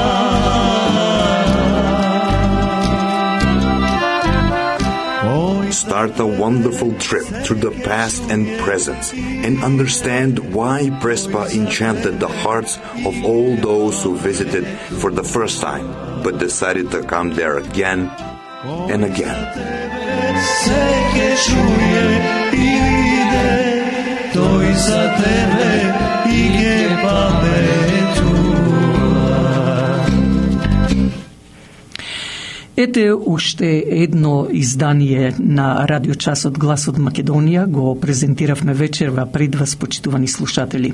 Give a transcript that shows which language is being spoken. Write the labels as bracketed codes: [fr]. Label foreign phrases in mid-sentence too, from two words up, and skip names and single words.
[en] Start a wonderful trip through the past and present and understand why Prespa enchanted the hearts of all those who visited for the first time but decided to come there again and again. [mk] Той за тебе и ге паметува. Ете уште едно издание на радиочас од Глас од Македонија го презентиравме вечерва пред вас, почитувани слушатели.